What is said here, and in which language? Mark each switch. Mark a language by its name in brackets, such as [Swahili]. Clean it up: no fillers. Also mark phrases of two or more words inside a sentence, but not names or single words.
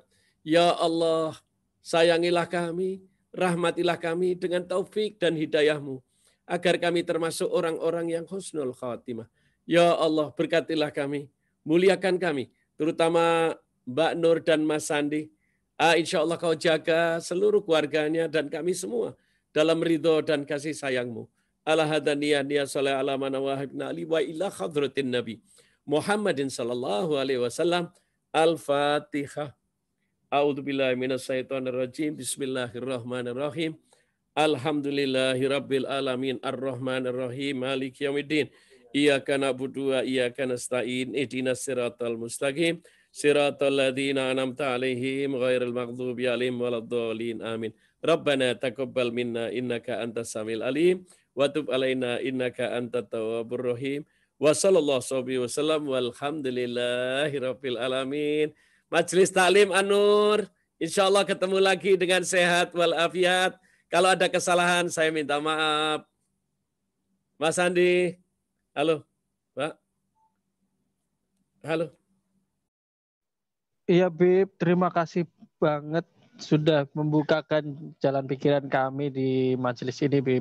[Indonesian] Ya Allah, sayangilah kami, rahmatilah kami dengan taufik dan hidayah-Mu, agar kami termasuk orang-orang yang [Arabic] حسن الخاتمة. [Indonesian] Ya Allah, berkatilah kami, muliakan kami, terutama Mbak Nur dan Mas Sandi. [Arabic] إن شاء الله [Indonesian] Kau jaga seluruh keluarganya dan kami semua dalam ridho dan kasih sayang-Mu. [Arabic] على هذه النية نية صالحة على من وهبنا إلى وإلى حضرة النبي محمد صلى الله عليه وسلم. Al-Fatihah. أعوذ بالله من الشيطان الرجيم بسم الله الرحمن الرحيم. الحمد لله رب العالمين الرحمن الرحيم مالك يوم الدين. إياك نعبد وإياك نستعين اهدنا الصراط المستقيم صراط الذين أنعمت عليهم غير المغضوب عليهم ولا الضالين. Amin. ربنا تقبل منا إنك أنت السميع العليم وتب علينا إنك أنت التواب الرحيم. وصلى الله وسلم والحمد لله رب العالمين. [Indonesian] Majelis Taklim An-Nur, insyaallah ketemu lagi dengan sehat walafiat. Kalau ada kesalahan saya minta maaf. Mas Andi, halo, Pak. Halo. Iya, Bib, terima kasih banget sudah membukakan jalan pikiran kami di majelis ini, Bib.